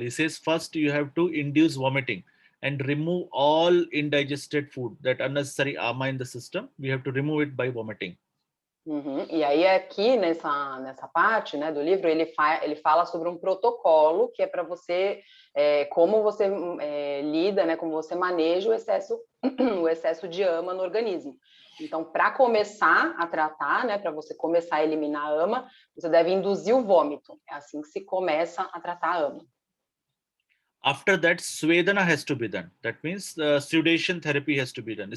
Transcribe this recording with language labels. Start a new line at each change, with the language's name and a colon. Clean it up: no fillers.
English: He says first you have to induce vomiting and remove all indigested food, that unnecessary ama in the system. We have to remove it by vomiting.
Portuguese: E aí aqui nessa parte, né, do livro ele fala sobre um protocolo que é para você como você lida, né, como você maneja o excesso de ama no organismo. Então, para começar a tratar, né, para você começar a eliminar a ama, você deve induzir o vômito. É assim que se começa a tratar a ama.
English: After that, Swedana has to be done. That means the sudation therapy has to be done.